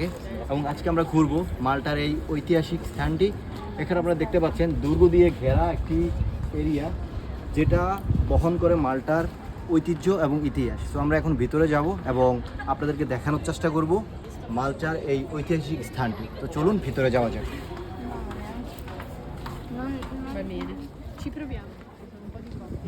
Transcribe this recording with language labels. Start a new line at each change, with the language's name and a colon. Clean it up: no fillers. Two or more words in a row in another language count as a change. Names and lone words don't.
Bangla: এবং আজকে আমরা ঘুরবো মাল্টার এই ঐতিহাসিক স্থানটি। এখানে আপনারা দেখতে পাচ্ছেন দুর্গ দিয়ে ঘেরা একটি এরিয়া, যেটা বহন করে মাল্টার ঐতিহ্য এবং ইতিহাস। তো আমরা এখন ভিতরে যাব এবং আপনাদেরকে দেখানোর চেষ্টা করব মাল্টার এই ঐতিহাসিক স্থানটি। তো চলুন ভিতরে যাওয়া যাক।
Italian: Va bene, ci proviamo. Sono un po' di coppie.